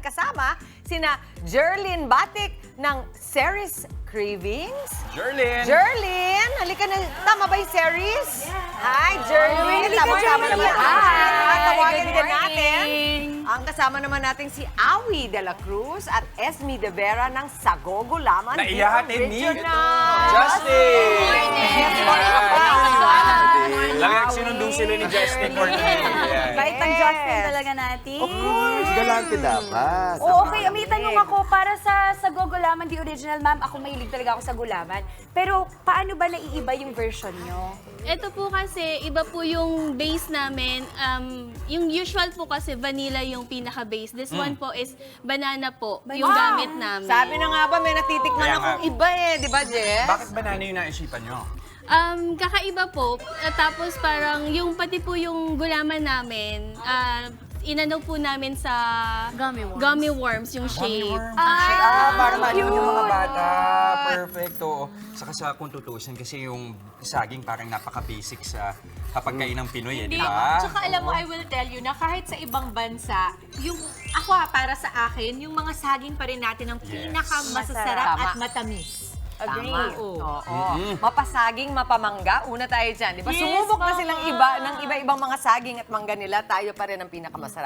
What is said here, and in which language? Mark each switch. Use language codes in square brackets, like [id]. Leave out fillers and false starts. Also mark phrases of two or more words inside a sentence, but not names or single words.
[tl] Kasama sina Jerlyn Batik ng Ceres Cravings. Jerlyn, halika na. Tama ba yung Ceres? Hi, Jerlyn. Halika, Tama-tama Jerlyn. naman. Hi. At tawagin Good din natin. morning. Ang kasama naman natin si Awi de la Cruz at Esme de Vera ng Sago Gulaman. Naiyahatid ni Original. Justin! Good Lang sinundong sila ni Justin [en] for today. [tl] Bait ang Justin talaga natin. [en] Of course, [tl] galante dapat. Oo, okay. May tanong ako para sa gulaman, [en] the original, [tl] ma'am. Ako mahilig talaga ako sa gulaman. Pero paano ba naiiba yung version nyo? Ito po kasi, iba po yung base namin. Yung usual po kasi, vanilla yung pinaka-base. [en] This one [tl] po [en] is banana [tl] po, yung gamit namin. Sabi na nga ba, may natitikman Kaya akong nga. iba eh. Di ba, Jess? Bakit banana yung naisipan nyo? Kakaiba po. Tapos parang yung pati po yung gulaman namin, inano po namin sa gummy worms yung shape. Para maliwan yung mga bata. Perfect, oo. Saka sa kung tutusin, kasi yung saging parang napaka-basic sa kapagkain ng Pinoy, eh, di ba? Tsaka alam mo, [en] I will tell you [tl] na kahit sa ibang bansa, yung ako para sa akin, yung mga saging pa rin natin ang pinakamasasarap Tama. at matamis. Agree. Oo. Mapasaging, mapamangga. Una tayo dyan, di ba? Yes, Sumubok na mama. silang iba ng iba-ibang mga saging at mangga nila. Tayo pa rin ang pinakamasarap.